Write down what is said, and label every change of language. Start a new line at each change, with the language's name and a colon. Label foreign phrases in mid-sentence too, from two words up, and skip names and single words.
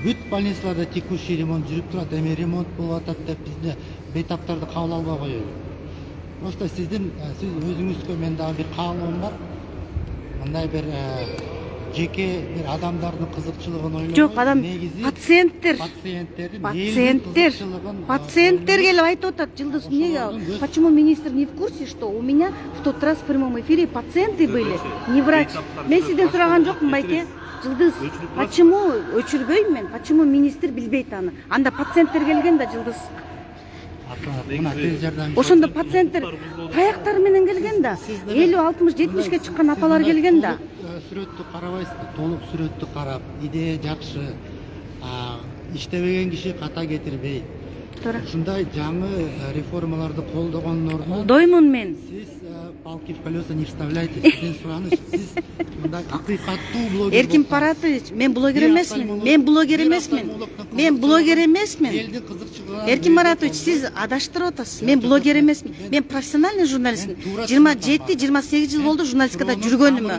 Kyrgyz: бүт больницаларда текущий ремонт жүрүп турат. Эми ремонт болуп атат деп бизде бейтаптарды кабыл албай коелу. Просто сиз өзүңүзгө мен дагы бир каалоом бар. Мындай бир жеке бир адамдардын кызыкчылыгын ойлобой, Жок, адам пациенттер келип айтып атат. Жылдыз,
Russian: почему министр не в курсе, что у меня в тот раз в прямом эфире пациенты были, не врач.
Kyrgyz: Мен сизден сураган жокмун, байке. Жылдыз, почему өчүрбөйм мен? Почему министр билбейт аны? Анда пациенттер келген да, Жылдыз. Ошондо пациенттер таяктары менен келген да. 50-60-70ке чыккан апалар келген да. Сүрөттү карабайсызбы? Толук сүрөттү карап, идея жакшы. Иштебеген киши ката кетирбейт. Ушундай жаңы реформаларды колдогондун ордуна Колдоймун мен.
Russian: Сиз палки в колеса не вставляйте.
Kyrgyz: Сизден сураныч, сиз мындай акыйкаттуу блогер. Эркин Паратович, мен блогер эмесмин. Мен блогер эмесмин. Элдин кызыкчылыгы. Эркин Маратович, сиз адаштырып атасыз. Мен блогер эмесмин. Мен профессиональный журналистмин. 27-28 жыл болду журналистикада жүргөнүмө.